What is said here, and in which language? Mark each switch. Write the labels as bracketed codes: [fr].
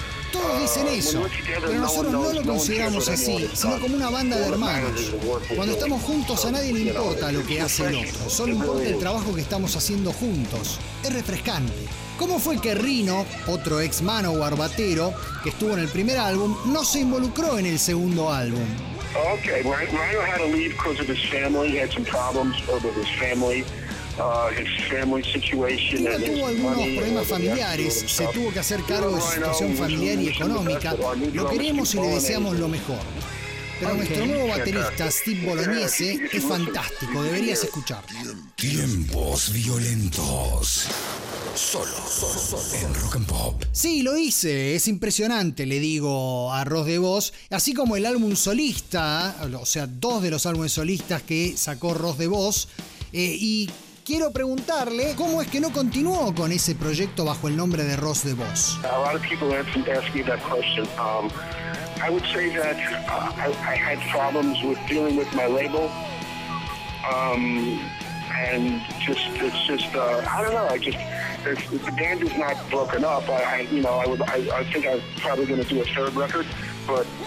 [es] Todos dicen eso, pero nosotros no lo consideramos así, sino como una banda de hermanos. Cuando estamos juntos a nadie le importa lo que hace el otro, solo importa el trabajo que estamos haciendo juntos. Es refrescante. ¿Cómo fue que Rino, otro ex Manowar batero, que estuvo en el primer álbum, no se involucró en el segundo álbum? [en] Ok, Rino had to leave because of his family, had some problems with his family. [es] Rino tuvo algunos problemas familiares, se tuvo que hacer cargo de su situación familiar y económica. Lo queremos y le deseamos lo mejor. pero nuestro nuevo baterista Steve Bolognese es fantástico, deberías escuchar. Tiempos violentos. Solo en Rock and Pop. Sí, lo hice, es impresionante, le digo a Ross DeVos. Así como el álbum solista, o sea, dos de los álbumes solistas que sacó Ross DeVos. Y quiero preguntarle cómo es que no continuó con ese proyecto bajo el nombre de Ross DeVos. [en] A lot of people ask me that question. I would say that I had problems with dealing with my label. And just it's just I don't know, I just the band is not broken up. I think I'm probably gonna do a third record, but